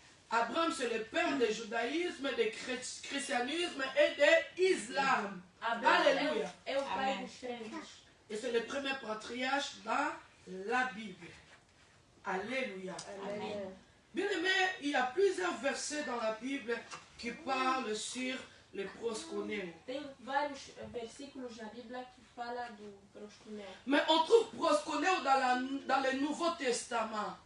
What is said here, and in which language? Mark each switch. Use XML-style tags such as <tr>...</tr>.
<fr>Abraham, c'est le père du judaïsme, du christianisme et de l'islam.</fr> <pt>Abraão Alléluia. é o pai dos crentes.</pt> <fr>Et c'est le premier patriarche dans la Bible. Alléluia. Amen. Bien aimé, il y a plusieurs versets dans la Bible qui parlent sur les prosconèmes.</fr> <pt>Tem vários versículos na Bíblia que fala do proscunel.</pt> <fr>Mais on trouve prosconèmes dans le Nouveau Testament.</fr>